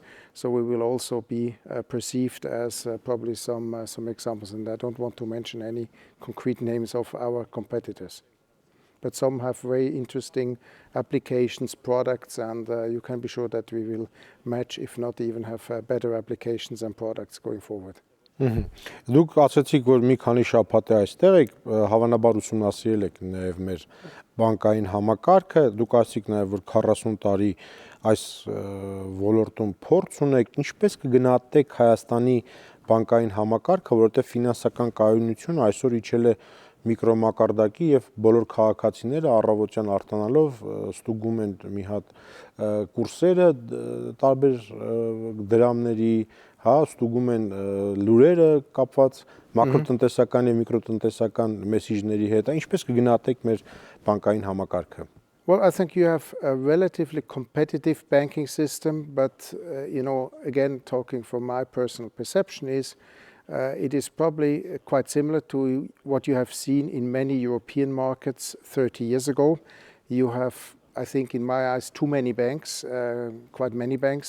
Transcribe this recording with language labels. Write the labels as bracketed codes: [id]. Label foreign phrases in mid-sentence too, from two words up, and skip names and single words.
[en] So we will also be perceived as probably some examples, and I don't want to mention any concrete names of our competitors. But some have very interesting applications, products, and you can be sure that we will match, if not even have better applications and products going forward. [hy] Դուք ասացիք, որ մի քանի շաբաթ է այստեղ եք, հավանաբար ուսումնասիրել եք նաև մեր բանկային համակարգը, դուք ասացիք նաև, որ 40 տարի այս ոլորտում փորձ ունեք, ինչպես կգնահատեք Հայաստանի բանկային համակարգը, որովհետև ֆինանսական կայունությունը այսօր իջել է միկրոմակարդակի եւ բոլոր քաղաքացիները առավոտյան արտանալով ստուգում են մի հատ կուրսերը տարբեր դրամների, հա, ստուգում են լուրերը կապված մակրոտնտեսական եւ միկրոտնտեսական մեսիջների հետ, ինչպես կգնահատեք մեր բանկային համակարգը? [en] Well, I think you have a relatively competitive banking system, but again, talking from my personal perception is it is probably quite similar to what you have seen in many European markets 30 years ago. You have, I think, in my eyes, too many banks, quite many banks.